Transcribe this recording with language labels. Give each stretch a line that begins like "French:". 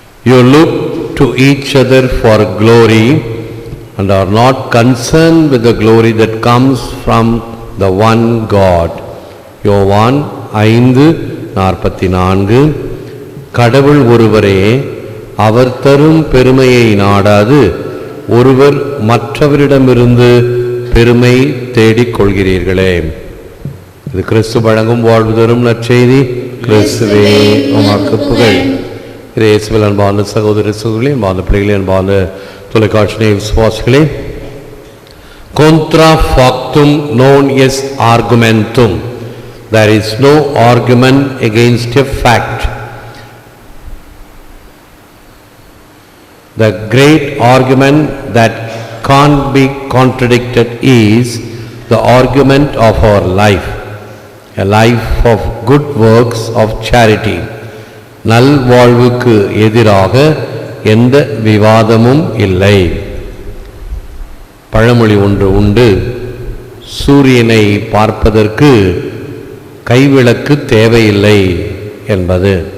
English: You look to each other for glory and are not concerned with the glory that comes from the one God.
Tamil: யோவான் 5:44. கடவுள் ஒருவரே, அவர் தரும் பெருமையை நாடாது ஒருவர் மற்றவரிடமிருந்து பெருமை தேடிக் கொள்கிறீர்களே. இது கிறிஸ்து வழங்கும் வாழ்வு தரும் நற்செய்தி. கிறிஸ்துவே உமக்கு புகழ். இயேசுவில் அன்பான சகோதர சகோதரிகளே, அன்பான பிள்ளைகளே, அன்பான தொலைக்காட்சி விசுவாசிகளே,
Latin: contra factum non est argumentum.
English: There is no argument against a fact. The great argument that can't be contradicted is the argument of our life, a life of good works of charity.
Tamil: நல்வாழ்வுக்கு எதிராக எந்த விவாதமும் இல்லை. பழமொழி ஒன்று உண்டு, சூரியனை பார்ப்பதற்கு கைவிளக்கு தேவையில்லை என்பது.